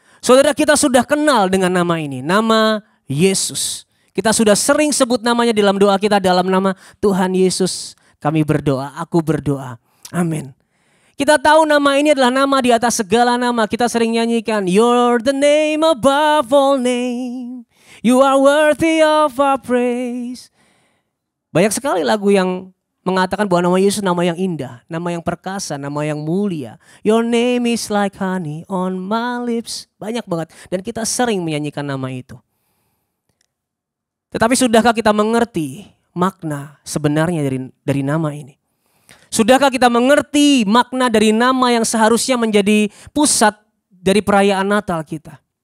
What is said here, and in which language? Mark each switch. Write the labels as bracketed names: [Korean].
[Indonesian] Saudara, kita sudah kenal dengan nama ini, nama Yesus. Kita sudah sering sebut namanya dalam doa kita, dalam nama Tuhan Yesus kami berdoa, aku berdoa. Amin. Kita tahu nama ini adalah nama di atas segala nama. Kita sering nyanyikan, [English] you're the name above all name. You are worthy of our praise. [Indonesian] Banyak sekali lagu yang mengatakan bahwa nama Yesus nama yang indah, nama yang perkasa, nama yang mulia. [English] Your name is like honey on my lips. [Indonesian] Banyak banget. Dan kita sering menyanyikan nama itu. Tetapi sudahkah kita mengerti makna sebenarnya dari nama ini? Sudahkah kita mengerti makna dari nama yang seharusnya menjadi pusat dari perayaan Natal kita?